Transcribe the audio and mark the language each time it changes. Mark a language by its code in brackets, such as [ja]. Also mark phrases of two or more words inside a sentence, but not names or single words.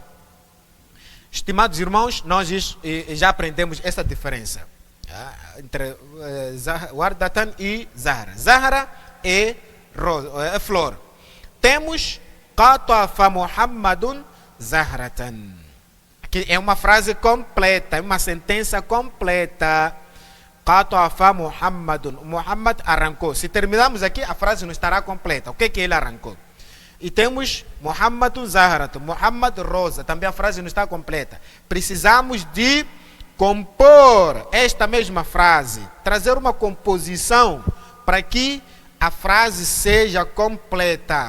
[pt] Estimados irmãos, nós já aprendemos essa diferença entre Wardatan e Zahra. Zahra é flor. [ar] Temos قطف محمد زهرة. [pt] Aqui é uma frase completa, é uma sentença completa. [ar] قطف محمد. [pt] Muhammad arrancou. Se terminarmos aqui, a frase não estará completa. O que ele arrancou? E temos [ar] محمد زهرة. [pt] Muhammad rosa. Também a frase não está completa. Precisamos de compor esta mesma frase. Trazer uma composição para que a frase seja completa.